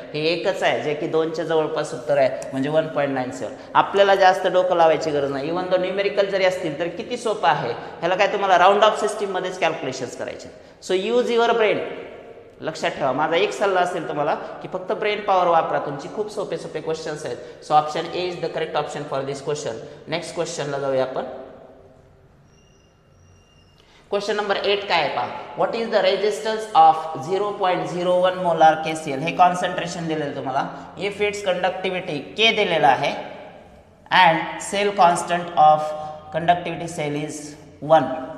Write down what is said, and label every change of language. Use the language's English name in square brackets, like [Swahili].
[Marathi] हे एकच आहे जे की 2च्या जवळपास उत्तर आहे म्हणजे 1.97. आपल्याला जास्त डोकं लावायची गरज नाही. इव्हन दो न्यूमेरिकल जरी असतील तर किती सोपं आहे. ह्याला काय तुम्हाला राऊंड ऑफ सिस्टीममध्येच कॅल्क्युलेशन्स करायचे. [English] So use your brain. [Marathi] लक्षात ठेवा माझा एक सल्ला असेल तुम्हाला की फक्त ब्रेन पॉवर वापरा. तुमची खूप सोपे सोपे क्वेश्चन्स आहेत. [English] So option A is the correct option for this question. [Marathi] Next क्वेश्चनला जाऊया आपण. क्वेश्चन नंबर 8 काय आहे पहा. [English] What is the resistance of 0.01 molar KCl. [Marathi] हे कॉन्सन्ट्रेशन दिलेलं तुम्हाला. [English] If its conductivity K दिलेला आहे and cell constant of conductivity cell is 1.